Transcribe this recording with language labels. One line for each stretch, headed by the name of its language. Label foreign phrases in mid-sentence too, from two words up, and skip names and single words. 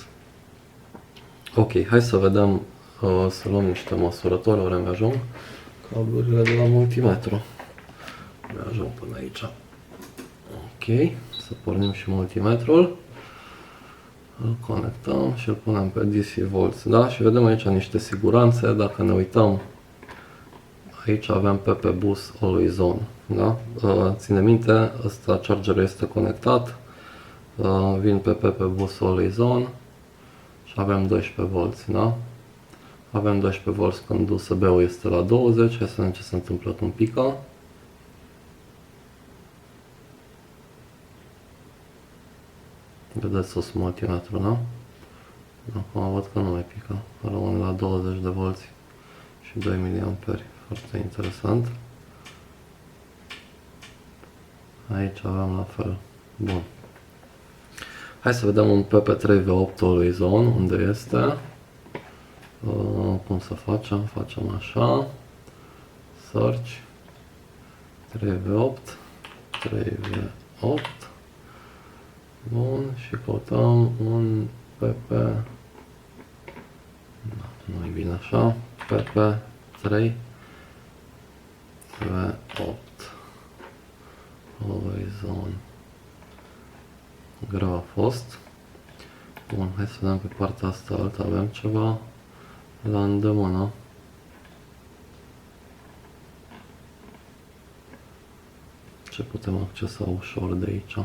Romanian: Ok, hai să vedem, să luăm niște măsurători, ori îmi ajung cablurile de la multimetru. Mi ajung până aici. Ok, să pornim și multimetrul. Îl conectăm și îl punem pe DC volts. Da? Și vedem aici niște siguranțe. Dacă ne uităm, aici avem PP bus
English: always on.
Romanian: Da? Ține minte, ăsta chargerul este conectat. Vin pe PP bus
English: always on.
Romanian: Și avem 12 volți, da? Avem 12 volți când USB-ul este la 20, hai să vedem ce se întâmplă când pică. Vedeți sus multimetru, da? Acum văd că nu mai pică, rămâne la 20 de volți și 2 mA, foarte interesant. Aici avem la fel, bun. Hai să vedem un PP3V8
English: always on,
Romanian: unde este. Cum să facem? Facem așa. Search. 3V8. 3V8. Bun. Și căutăm un PP. Nu-i bine așa. PP3V8.
English: Always on.
Romanian: Greu a fost. Bun, hai să vedem pe partea asta altă, avem ceva la îndemână. Ce putem accesa ușor de aici?